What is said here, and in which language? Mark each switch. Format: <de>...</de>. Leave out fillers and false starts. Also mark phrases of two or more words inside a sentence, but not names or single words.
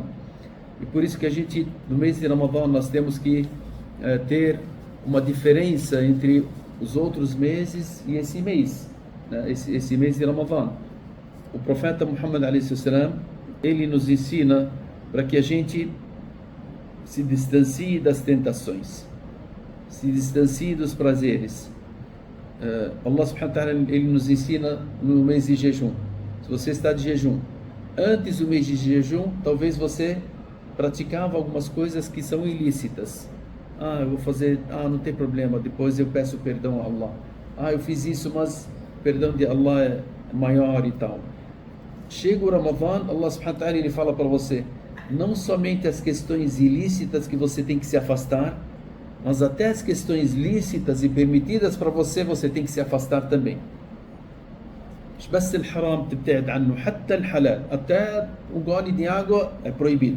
<pt>E por isso que a gente, no mês de Ramadã, nós temos que ter uma diferença entre os outros meses e esse mês, né? esse mês de Ramadã. O profeta Muhammad a.s. ele nos ensina para que a gente se distancie das tentações, se distancie dos prazeres. Allah</pt> <ar>سبحانه وتعالى,</ar> <pt>ele nos ensina no mês de jejum. Se você está de jejum, antes do mês de jejum, talvez você praticava algumas coisas que são ilícitas. Eu vou fazer, não tem problema, depois eu peço perdão a Allah. Eu fiz isso, mas o perdão de Allah é maior e tal. Chega o Ramadã, Allah</pt> <ar>سبحانه وتعالى,</ar> <pt>ele fala para você, não somente as questões ilícitas que você tem que se afastar, mas até as questões lícitas e permitidas para você, você tem que se afastar também. Até o gole de água é proibido.</pt>